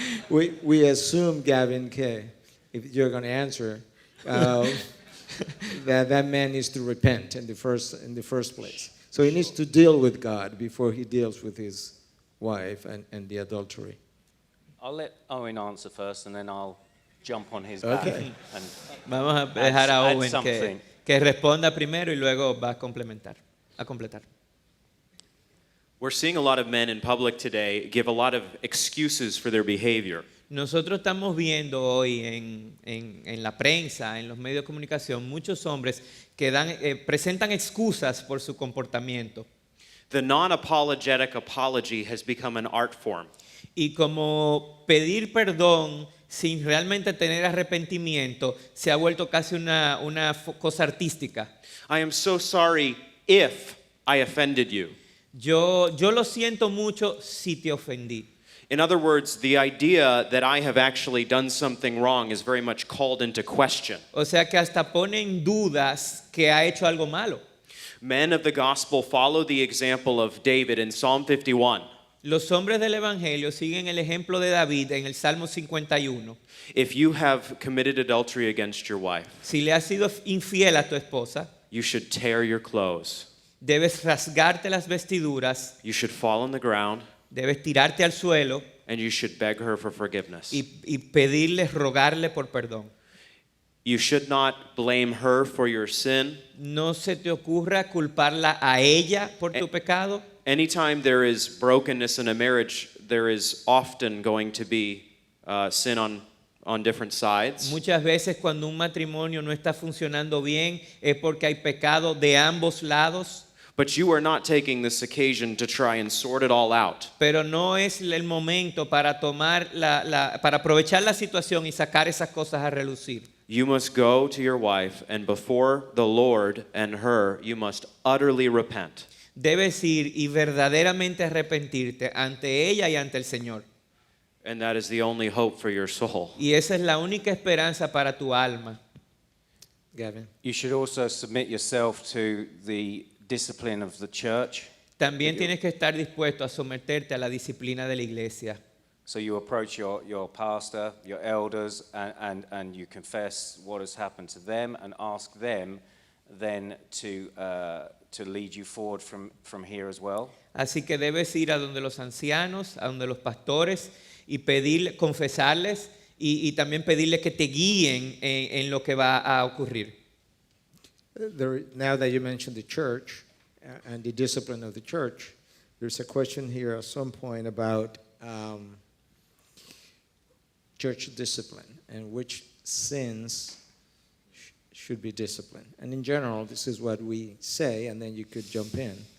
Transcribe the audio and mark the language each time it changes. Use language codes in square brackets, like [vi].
[en] We assume, Gavin, if you're going to answer, that man needs to repent in the first place. So he needs to deal with God before he deals with his wife and the adultery. I'll let Owen answer first and then I'll jump on his Okay. back. And [es] Vamos a dejar a [en] Add Owen something. [es] que responda primero y luego va a completar. [en] We're seeing a lot of men in public today give a lot of excuses for their behavior. [es] Nosotros estamos viendo hoy en la prensa, en los medios de comunicación, muchos hombres que presentan excusas por su comportamiento. [en] The non-apologetic apology has become an art form. [es] Y como pedir perdón sin realmente tener arrepentimiento se ha vuelto casi una cosa artística. [en] I am so sorry if I offended you. [es] Yo lo siento mucho si te ofendí. [en] In other words, the idea that I have actually done something wrong is very much called into question. [es] O sea que hasta pone en dudas que ha hecho algo malo. [en] Men of the gospel follow the example of David in Psalm 51. [es] Los hombres del Evangelio siguen el ejemplo de David en el Salmo 51. [en] If you have committed adultery against your wife, [es] Si le has sido infiel a tu esposa, [en] you should tear your clothes. [es] debes rasgarte las vestiduras, [en] You should fall on the ground [es] debes tirarte al suelo [en] and you should beg her for forgiveness. [es] y pedirle, rogarle por perdón. [en] You should not blame her for your sin. [es] No se te ocurra culparla a ella por tu pecado. [en] Anytime there is brokenness in a marriage, there is often going to be sin on different sides. [es] Muchas veces cuando un matrimonio no está funcionando bien es porque hay pecado de ambos lados. [en] But you are not taking this occasion to try and sort it all out. [es] Pero no es el momento para para aprovechar la situación y sacar esas cosas a relucir. [en] You must go to your wife, and before the Lord and her, you must utterly repent. [es] Debes ir y verdaderamente arrepentirte ante ella y ante el Señor. [en] And that is the only hope for your soul. [es] Y esa es la única esperanza para tu alma. Gavin. [en] You should also submit yourself to the discipline of the church. [es] También tienes que estar dispuesto a someterte a la disciplina de la iglesia. [en] So you approach your pastor, your elders, and you confess what has happened to them and ask them then to lead you forward from here as well. [es] Así que debes ir a donde los ancianos, a donde los pastores y confesarles y también pedirles que te guíen en lo que va a ocurrir. [en] Now that you mentioned the church and the discipline of the church, there's a question here at some point about church discipline and which sins should be disciplined. And in general, this is what we say, and then you could jump in.